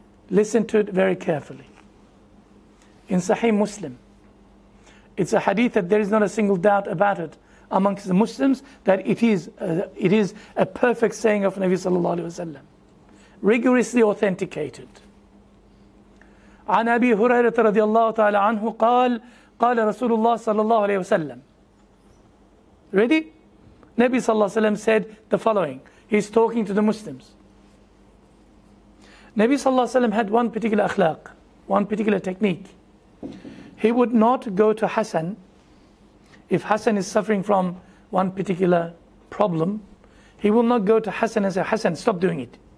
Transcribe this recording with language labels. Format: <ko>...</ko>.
<en>Listen to it very carefully. In Sahih Muslim, it's a hadith that there is not a single doubt about it amongst the Muslims that it is a perfect saying of Nabi sallallahu alaihi wasallam, rigorously authenticated.</en> <ar>عن أبي هريرة رضي الله تعالى عنه قال قال رسول الله صلى الله عليه وسلم.</ar> <en>Ready? Nabi sallallahu alaihi wasallam said the following. He's talking to the Muslims. Nabi sallallahu alaihi wasallam had one particular akhlaq, one particular technique. He would not go to Hassan. If Hassan is suffering from one particular problem, he will not go to Hassan and say, Hassan, stop doing it.</en>